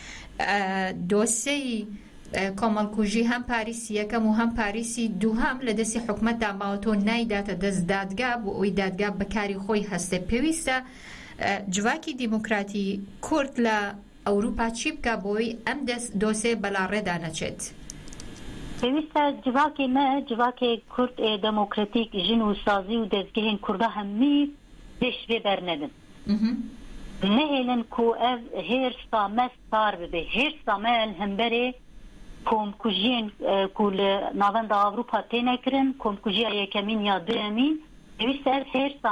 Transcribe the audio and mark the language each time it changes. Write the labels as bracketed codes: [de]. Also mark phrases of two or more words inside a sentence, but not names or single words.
[ckb] دۆسەی کۆمەڵکوژی هەم پاریسی یەکەم و هەم پاریسی دووهەم لە دەستی حکومەتدا ماوەتۆ نایداتە دەست دادگا بۆ ئەوی دادگا بەکاری خۆی هەستێ پێویستە جواکی دیموکراتی کورد لە ئەوروپا چی بکە بۆی ئەم دۆسێ بەلاڕێدا نەچێت پێویستە جواکی [ku] me civakê Kurd demokratîk jin û sazî û dezgehên Kurda hemî pêş vê bernedin nehêlin ku ev hêrsa me sar bibe hêrsa me hemberê komkujiyên ku li navenda Avrupa têne kirin komkujiya yekemîn ya duyemîn pêwîst ev hêrsa